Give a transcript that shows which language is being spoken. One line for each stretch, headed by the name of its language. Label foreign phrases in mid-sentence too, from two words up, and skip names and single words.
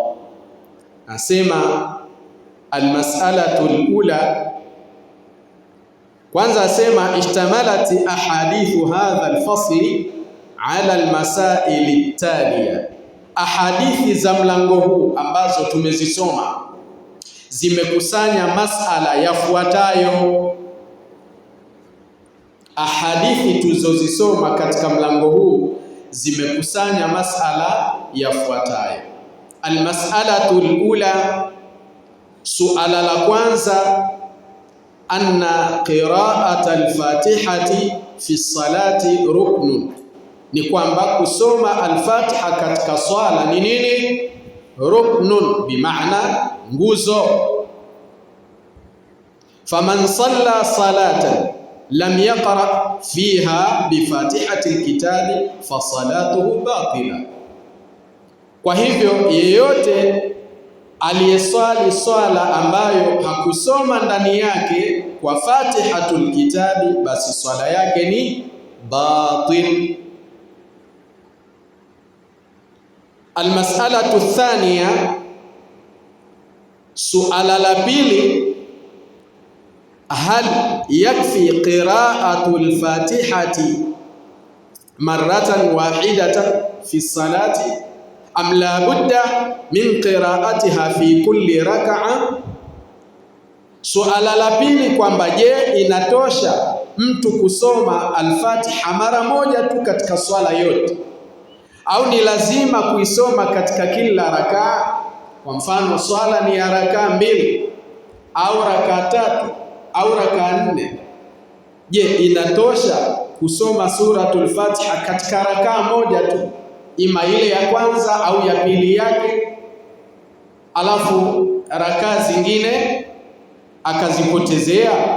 Swahili: Asema
Arabic: المسألة الأولى,
Swahili: kwanza asema
Arabic: اشتملت أحاديث هذا الفصل على المسائل التالية,
Swahili: ahadithi za mlango huu ambazo tumezisoma zimekusanya masala yafuatayo. ahadithi tuzozisoma katika mlango huu zimekusanya masala yafuatayo.
Arabic: المسألة الأولى,
Swahili: suala la kwanza,
Arabic: أن قراءة الفاتحة في الصلاة ركن,
Swahili: ni kwamba kusoma al-Fatiha katika swala ni nini? Ruknun, bimaana nguzo.
Arabic: فمن صلى صلاة لم يقرأ فيها بفاتحة الكتاب فصلاته باطلة.
Swahili: Kwa hivyo yeyote aliyeswali swala ambayo hakusoma ndani yake kwa Fatihatul Kitabi, basi swala yake ni batil.
Arabic: المسألة الثانية,
Swahili: suala la pili,
Arabic: هل يكفي قراءة الفاتحة مرة واحدة في الصلاة أم لا بد من قراءتها في كل ركعة?
Swahili: Suala la pili kwamba je, inatosha mtu kusoma al-Fatiha mara moja tu katika swala yote, au ni lazima kuisoma katika kila rakaa? Kwa mfano swala ni ya rakaa 2 au rakaa 3 au rakaa 4, je, inatosha kusoma suratul Fatiha katika rakaa moja tu, ima ile ya kwanza au ya pili yake, alafu rakaa zingine akazipotezea?